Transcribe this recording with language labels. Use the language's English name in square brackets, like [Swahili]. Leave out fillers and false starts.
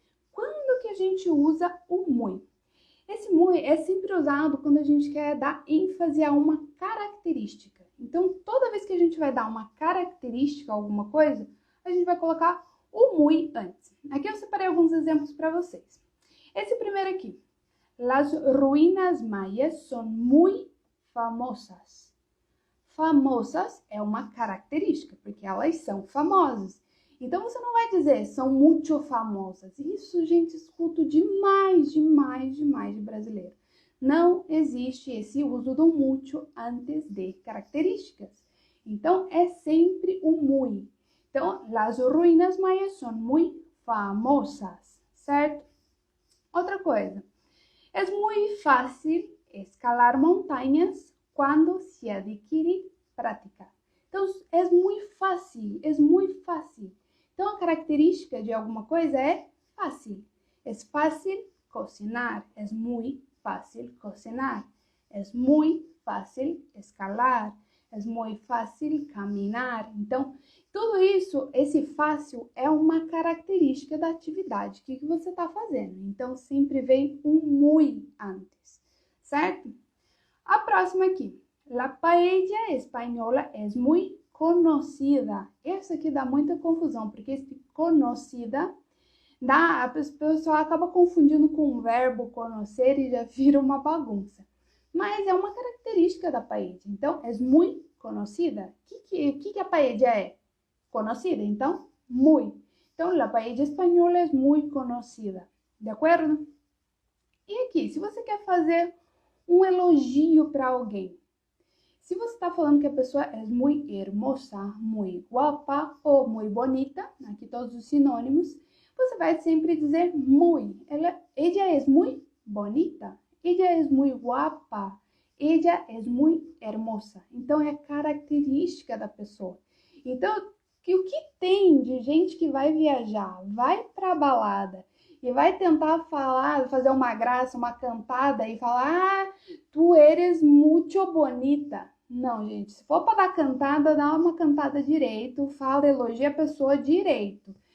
[Portuguese] Quando que a gente usa o muy? Esse muy é sempre usado quando a gente quer dar ênfase a uma característica. Então, toda vez que a gente vai dar uma característica a alguma coisa, a gente vai colocar o muy antes. Aqui eu separei alguns exemplos para vocês. Esse primeiro aqui. [Spanish] Las ruínas mayas son muy famosas. [Portuguese] Famosas é uma característica, porque elas são famosas. Então, você não vai dizer, são muito famosas. Isso, gente, escuto demais, demais, demais de brasileiro. Não existe esse uso do muito antes de características. Então, é sempre o muy. Então, [Spanish] las ruínas mayas son muy famosas, [Portuguese] certo? Outra coisa. [Spanish] Es muy fácil escalar montañas cuando se adquiere prática. [Portuguese] Então, é muito fácil, é muito fácil. Então, a característica de alguma coisa é fácil. É fácil cocinar, é muito fácil cocinar. É muito fácil escalar, é muito fácil caminhar. Então, tudo isso, esse fácil é uma característica da atividade que você está fazendo. Então, sempre vem um muy antes, certo? A próxima aqui. [Spanish] La paella española es muy conocida. [Portuguese] Essa aqui dá muita confusão, porque esse conocida, a pessoa acaba confundindo com o verbo conhecer e já vira uma bagunça. Mas é uma característica da paella. Então, é muito conhecida. O que a paella é? Conocida, então, muy. Então, [Spanish] la paella española es muy conocida, [Portuguese] de acordo? E aqui, se você quer fazer um elogio para alguém, se você está falando que a pessoa é muito hermosa, muito guapa ou muito bonita, aqui todos os sinônimos, você vai sempre dizer muy. [Spanish] Ella es muy bonita, ella es muy guapa, ella es muy hermosa. [Portuguese] Então, é característica da pessoa. Então, o que tem de gente que vai viajar, vai para a balada e vai tentar falar, fazer uma graça, uma cantada e falar, ah, [Spanish] tu eres [Portuguese] muito bonita. Não, gente, se for para dar cantada, dá uma cantada direito, fala, elogia a pessoa direito.